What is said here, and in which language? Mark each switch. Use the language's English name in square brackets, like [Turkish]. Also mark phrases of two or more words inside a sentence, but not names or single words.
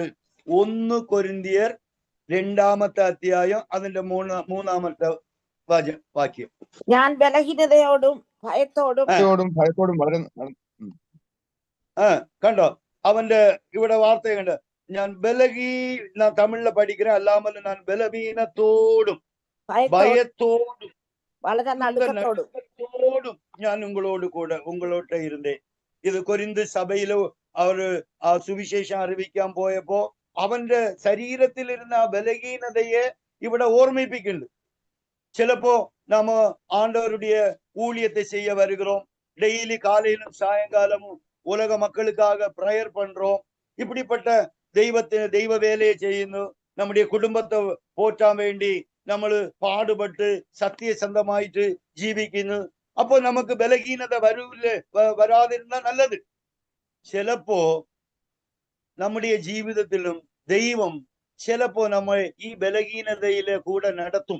[Malayalam] 1 കൊരിന്ത്യർ 2-ാമത്തെ അധ്യായം അതിന്റെ 3-ാമത്തെ വാക്യം. ഞാൻ ബലഹീനതയോടും ഭയത്തോടും വളരെ കണ്ടോ അവന്റെ ഇവിടെ വാർത്ത കണ്ട്, ഞാൻ [Tamil] நான் தமிழ்ல படிக்கிறேன், அல்லாமல் நான் பலவீனத்தோடும் பயத்தோடும் [Malayalam] വളരെ [Tamil] நடுக்கத்தோடும் நான் உங்களோடு இருந்தேன். [Malayalam] ഇത് കൊരിന്ത് സഭയില് അവര് ആ സുവിശേഷം അറിയിക്കാൻ പോയപ്പോ അവന്റെ ശരീരത്തിലിരുന്ന ആ ബലഹീനതയെ ഇവിടെ ഓർമ്മിപ്പിക്കുന്നുണ്ട്. ചിലപ്പോ നാമ [Tamil] ஆண்டவருடைய ஊழியத்தை செய்ய வருகிறோம், டெய்லி காலையிலும் சாயங்காலமும் உலக மக்களுக்காக பிரேயர் பண்றோம், இப்படிப்பட்ட தெய்வ வேலையை [Malayalam] ചെയ്യുന്നു, നമ്മുടെ കുടുംബത്തെ പോറ്റാൻ വേണ്ടി നമ്മൾ പാടുപെട്ട് സത്യസന്ധമായിട്ട് ജീവിക്കുന്നു. അപ്പൊ നമുക്ക് ബലഹീനത വരാതിരുന്നാൽ നല്ലത്. ചിലപ്പോ നമ്മുടെ ജീവിതത്തിലും ദൈവം ചിലപ്പോ നമ്മൾ ഈ ബലഹീനതയിലെ കൂടെ നടത്തും.